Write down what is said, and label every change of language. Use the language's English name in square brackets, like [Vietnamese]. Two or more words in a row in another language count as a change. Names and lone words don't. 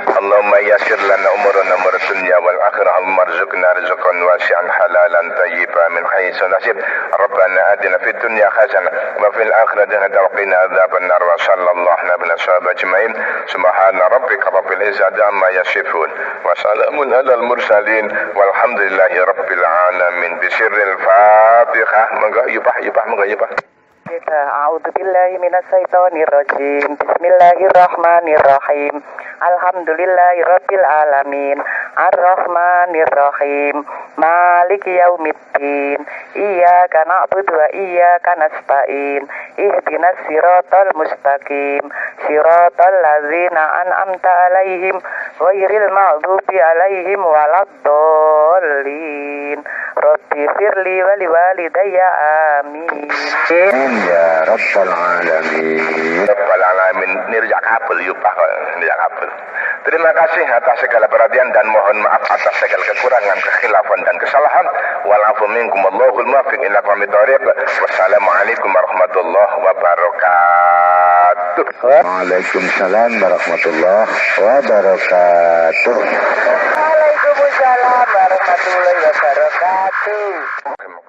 [Arabic] اللهم يسر لنا أمورنا أمور الدنيا والآخرة اللهم ارزقنا رزقا واسعا حلالا طيبا من حيث نصيب. ربنا آتنا في الدنيا حسنة وفي الآخرة حسنة وقنا عذاب النار وصلى الله نبينا صحابة أجمعين. سبحان ربك رب العزة عما يصفون وسلام على المرسلين والحمد لله رب العالمين. بسر الفاتحة. [Javanese] Monggo yupah monggo yupah. [Arabic] أعوذ بالله من الشيطان الرجيم. بسم الله الرحمن الرحيم الحمد لله رب العالمين. الرحمن الرحيم مالك يوم الدين. إياك نعبد وإياك نستعين. اهدنا الصراط المستقيم صراط الذين أنعمت عليهم غير المغضوب عليهم ولا الضالين. رب اغفر لي ولوالدي آمين. يا رب العالمين. رب العالمين. Nirjak kabel yupah nirjak kabel. [Indonesian] Terima kasih atas segala perhatian dan mohon maaf atas segala kekurangan, kekhilafan dan kesalahan. [Arabic] والعفو منكم الله الموفق إلى أقوم الطريق والسلام عليكم ورحمة الله وبركاته. وعليكم السلام ورحمة الله وبركاته. وعليكم السلام ورحمة الله وبركاته.